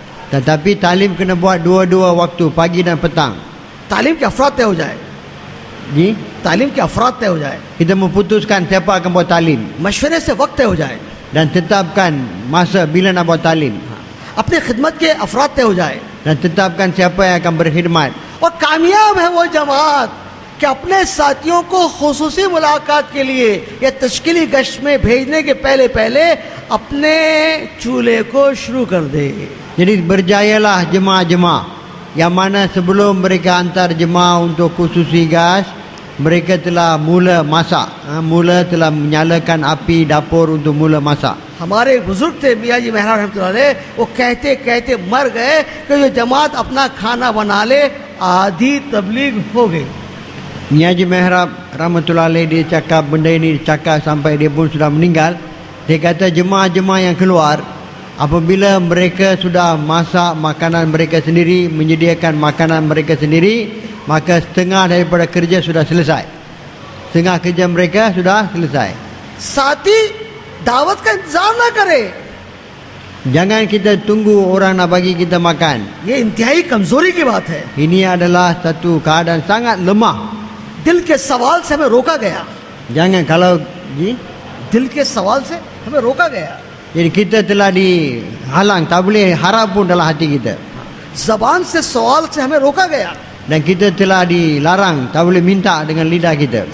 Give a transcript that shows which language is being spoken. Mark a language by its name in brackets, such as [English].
[Malay] Tetapi talim kena buat dua-dua waktu, pagi dan petang. [Hindi] तालीम के अफराद तय हो जाए, Ji? तालीम के अफराद तय हो जाए, [Malay] Kita memutuskan siapa akan buat talim. [Hindi] मशवरे से वक्त तय हो जाए, [Malay] dan tetapkan masa bila nak buat talim, [Hindi] अपनी खिदमत के अफराद तय हो जाए। [Malay] dan tetapkan siapa yang akan berkhidmat. [Hindi] और कामयाब है वो जमात कि अपने साथियों को खुसूसी मुलाकात के लिए या तश्कीली गश्त में भेजने के पहले पहले अपने चूल्हे को शुरू कर दे। [Malay] Jadi berjayalah jemaah-jemaah yang mana sebelum mereka hantar jemaah untuk khususi gas, mereka telah mula masak, mula telah menyalakan api dapur untuk mula masak. [Hindi] हमारे बुजुर्ग थे मियाँ जी मेहरा रहमतुल्लाह अलैह, वो कहते कहते मर गए कि जो जमात अपना खाना बना ले आधी तबलीग हो गई। [Malay] Ni Haji Mehrab rahmatullah alaih, dia cakap benda ini, cakap sampai dia pun sudah meninggal. Dia kata jemaah-jemaah yang keluar, apabila mereka sudah masak makanan mereka sendiri, menyediakan makanan mereka sendiri, maka setengah daripada kerja sudah selesai. Setengah kerja mereka sudah selesai. [Hindi] साथी दावत का इंतजार ना करे, [Malay] Jangan kita tunggu orang nak bagi kita makan. [Hindi] ये इंतहाई कमजोरी की बात है। [Malay] Ini adalah satu keadaan sangat lemah. [Hindi] दिल के सवाल से हमें रोका गया, [Malay] Jangan kalau [Hindi] दिल के सवाल से हमें रोका गया। [Malay] jadi kita telah dihalang, tak boleh harap pun dalam hati kita. [Hindi] जबान से सवाल से हमें रोका गया। [Malay] Dan kita telah dilarang, tak boleh minta dengan lidah kita.